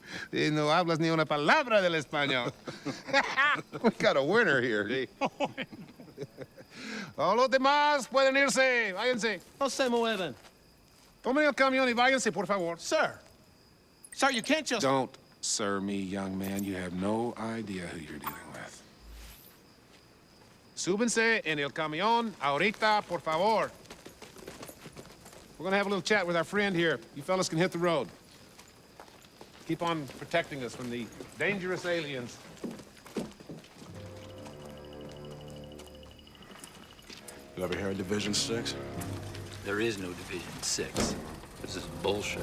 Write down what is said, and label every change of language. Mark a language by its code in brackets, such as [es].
[es] Y no hablas ni una palabra del español. [en] We got a winner here. [es] Todos los demás pueden irse. Váyanse. No se mueven. Tomen el camión y váyanse, por favor. [en] Sir. Sir, you can't just... Don't sir me, young man. You have no idea who you're dealing with. [es] Súbense en el camión ahorita, por favor. [en] We're gonna have a little chat with our friend here. You fellas can hit the road. Keep on protecting us from the dangerous aliens. You ever hear of Division 6? There is no Division 6. This is bullshit.